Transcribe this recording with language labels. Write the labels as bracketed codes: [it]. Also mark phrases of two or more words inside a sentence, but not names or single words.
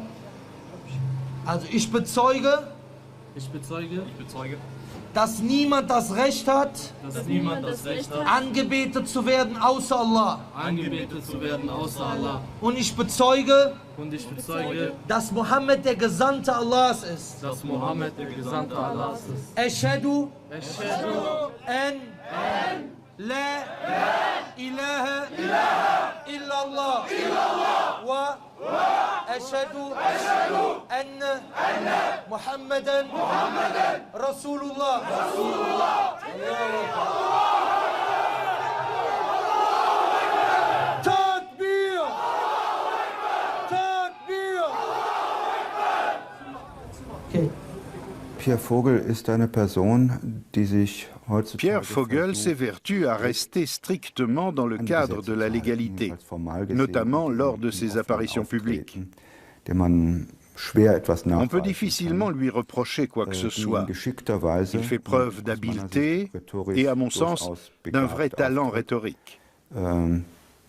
[de] Also ich bezeuge, dass niemand das Recht hat, angebetet zu werden außer Allah. Und ich bezeuge, dass Mohammed der Gesandte Allahs ist. [ar] أشهد أن لا إله إلا الله وأشهد أن محمدا رسول الله. Takbir! Takbir! [de] Okay. Pierre Vogel ist eine Person, die sich [fr] Pierre Vogel s'évertue à rester strictement dans le cadre de la légalité, notamment lors de ses apparitions publiques. On peut difficilement lui reprocher quoi que ce soit. Il fait preuve d'habileté et, à mon sens, d'un vrai talent rhétorique.